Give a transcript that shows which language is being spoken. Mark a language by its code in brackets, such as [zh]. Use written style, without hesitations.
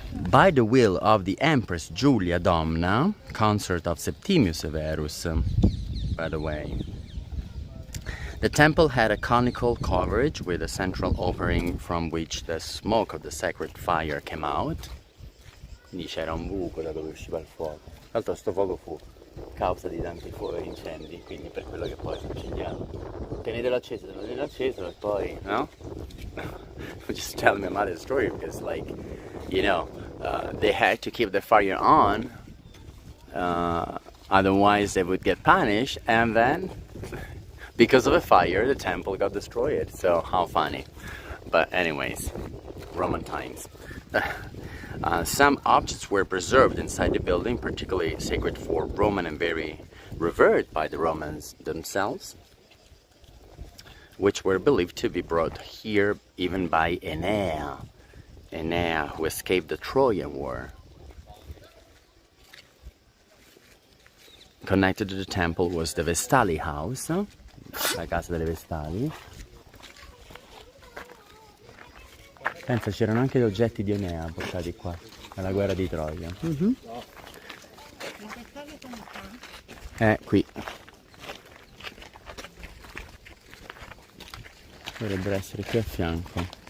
[en] By the will of the Empress Julia Domna, consort of Septimius Severus, by the way. The temple had a conical coverage with a central opening from which the smoke of the sacred fire came out. [it] Quindi c'era un buco da dove usciva il fuoco. Tra l'altro sto fuoco fu causa di tanti incendi, quindi per quello che poi si incendiava. Tenetelo acceso e poi, no? [en] I'm just telling my mother's story because, like, you know, they had to keep the fire on, otherwise they would get punished, and then because of a fire the temple got destroyed. So how funny. But anyways, Roman times. Some objects were preserved inside the building, particularly sacred for Roman and very revered by the Romans themselves, which were believed to be brought here even by Enea, who escaped the Trojan War. Connected to the temple was the Vestali house, [it] la casa delle Vestali. Pensa, c'erano anche gli oggetti di Enea portati qua, nella guerra di Troia. Qui. Dovrebbero essere qui a fianco.